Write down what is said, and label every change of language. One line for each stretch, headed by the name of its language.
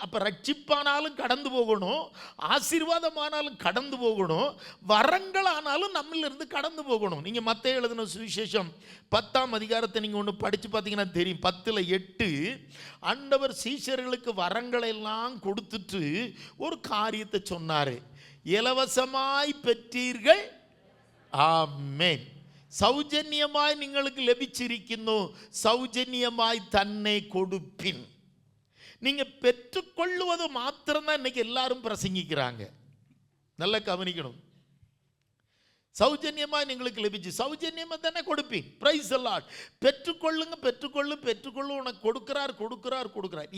Tamil: அப்போ ரட்சிப்பானாலும் கடந்து போகணும், ஆசீர்வாதமானாலும் கடந்து போகணும், வரங்களானாலும் நம்மளிருந்து கடந்து போகணும். நீங்கள் மத்தேயு எழுதின சுவிசேஷம் 10ஆம் அதிகாரத்தை நீங்கள் ஒன்று படித்து பார்த்தீங்கன்னா தெரியும். 10:8 ஆண்டவர் சீஷர்களுக்கு வரங்களை எல்லாம் கொடுத்துட்டு ஒரு காரியத்தை சொன்னார். இலவசமாய் பெற்றீர்கள், ஆமென்.
Malayalam: സൗജന്യമായി നിങ്ങൾക്ക് ലഭിച്ചിരിക്കുന്നു, സൗജന്യമായി തന്നെ കൊടുപ്പിൻ.
Tamil: நீங்கள் பெற்றுக்கொள்வது மாத்திரம்தான் இன்னைக்கு எல்லாரும் பிரசங்கிக்கிறாங்க. நல்லா கவனிக்கணும். சௌஜன்யமாக
Malayalam: നിങ്ങൾക്ക് ലഭിച്ചു,
Tamil: சௌஜன்யமாக தானே கொடுப்பீங்க.
English: Praise the Lord.
Tamil: பெற்றுக்கொள்ளுங்க, பெற்றுக்கொள்ளும் உனக்கு கொடுக்கிறார்.